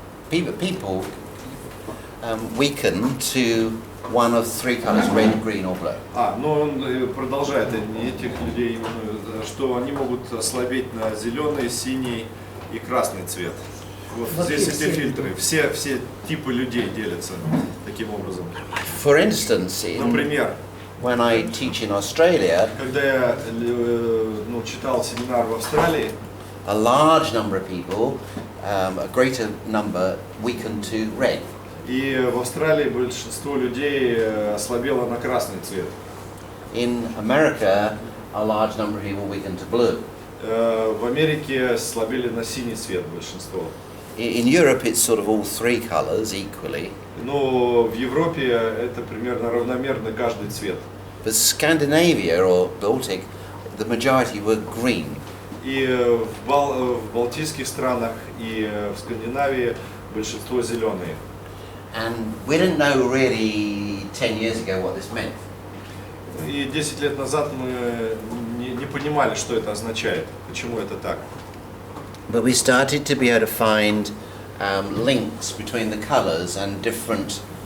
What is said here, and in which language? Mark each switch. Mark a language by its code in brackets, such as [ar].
[en] People weaken to one of three colors, red, green or blue. [ru] Но он продолжает этих людей, что они могут ослабеть на зеленый, синий и красный цвет. Вот здесь эти фильтры. Все типы людей делятся таким образом. [en] For instance, [ru] Например, [en] when I teach in Australia, [ru] когда я читал семинар в Австралии, [en] a large number of people, a greater number, weaken to red. [ru] и в Австралии большинство людей ослабело на красный цвет. [en] In America, a large number of people weaken to blue. [ru] В Америке ослабели на синий цвет большинство. [en] In Europe, it's sort of all three colors equally. [ru] Но в Европе это примерно равномерно каждый цвет. [en] But Scandinavia or Baltic, the majority were green. [ru] И в Балтийских странах и в Скандинавии большинство зеленые. [en] And we didn't know really 10 years ago what this meant. [ru] И 10 лет назад мы не понимали, что это означает, почему это так. [en] But we started to be able to find links between the colours and different